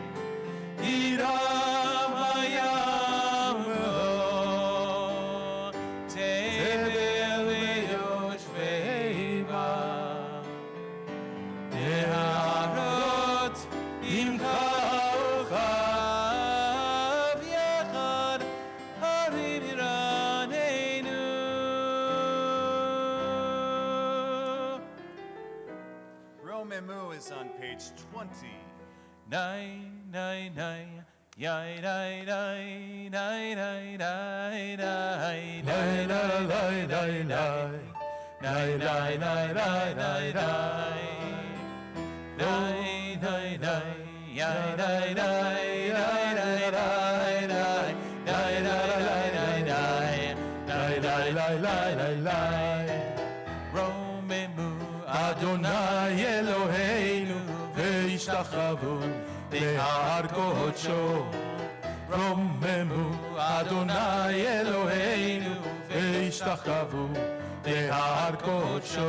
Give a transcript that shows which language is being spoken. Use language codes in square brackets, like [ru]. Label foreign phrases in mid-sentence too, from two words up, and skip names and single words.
[he] יירם הים ומלואו, תבל ויושביה, נהרות ימחאו חב יחד, הרים ירננו. [en] Romemu is on page 20. Nay, nay, nay, yay, nay, nay, nay, nay, nay, nay, nay, nay, nay, nay, nay. Nay, nay, nay, nay, nay, nay. Nay, nay, nay, yay, nay, nay, nay, nay, nay, nay. Nay, nay, nay, nay, nay. Nay, nay, nay, nay, nay, nay. [he] רוממו אדני אלהינו והשתחוו להר קדשו. רוממו אדני אלהינו והשתחוו להר קדשו.